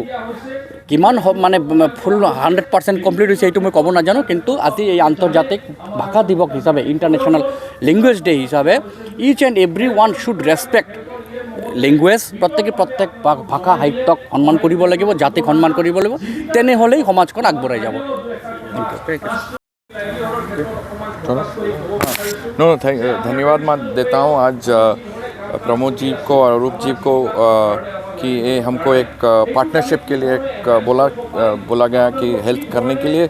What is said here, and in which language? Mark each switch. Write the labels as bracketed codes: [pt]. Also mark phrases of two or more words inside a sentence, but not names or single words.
[as] কিমান মানে ফুল 100% কমপ্লিট হৈছে এইটো মই ক'ব নাজানো, কিন্তু আজি এই আন্তৰ্জাতিক ভাষা দিৱস হিচাপে, [en] international language day [as] হিচাপে [en] each and every one should respect language. [as] প্ৰত্যেক ভাষা সাহিত্যক সন্মান কৰিব লাগিব, জাতিক সন্মান কৰিব লাগিব, তেনেহ'লেই সমাজখন আগবঢ়াই যাব। [hi] धन्यवाद मैं देता हूँ आज प्रमोद जी को और अरूप जी को कि ये हमको एक पार्टनरशिप के लिए एक बोला गया कि हेल्प करने के लिए।